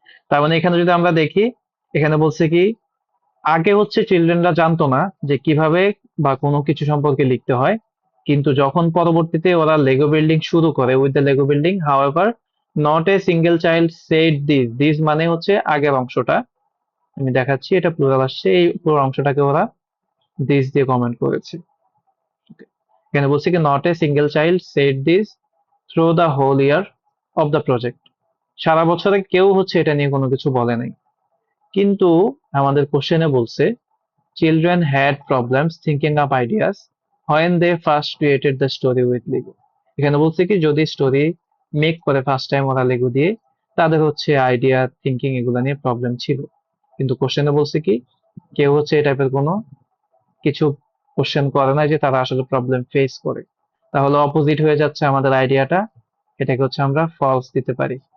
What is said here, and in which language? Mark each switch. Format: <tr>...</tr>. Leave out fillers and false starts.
<bn>তার মানে এখানে যদি আমরা দেখি এখানে বলছে কি আগে হচ্ছে চিলড্রেনরা জানতো না যে কিভাবে বা কোনো কিছু সম্পর্কে লিখতে হয়, কিন্তু যখন পরবর্তীতে ওরা লেগো বিল্ডিং শুরু করে</bn> <en>with the Lego building however not a single child said this,</en> <bn>this মানে হচ্ছে আগের অংশটা, আমি দেখাচ্ছি এটা প্লুরাল আসছে, এই পুরো অংশটাকে ওরা দিস দিয়ে কমেন্ট করেছে। Okay. এখানে বলছে কি</bn> <en>not a single child said this through the whole year of the project,</en> <bn>সারা বছরে কেউ হচ্ছে এটা নিয়ে কোনো কিছু বলে নাই। কিন্তু আমাদের কোশ্চেনে বলছে</bn> <en>children had problems thinking up ideas when they first created the story with Lego।</en> <bn>এখানে বলছে কি যদি স্টোরি মেক করে ফার্স্ট টাইম ওরা লেগো দিয়ে তাদের হচ্ছে আইডিয়া থিঙ্কিং এগুলো নিয়ে প্রবলেম ছিল, কিন্তু কোশ্চেনে বলছে কি কেউ হচ্ছে এই টাইপের কোনো কিছু কোশ্চেন করে না যে তারা আসলে প্রবলেম ফেস করে। তাহলে অপোজিট হয়ে যাচ্ছে আমাদের আইডিয়াটা, এটাকে হচ্ছে আমরা ফলস দিতে পারি।</bn>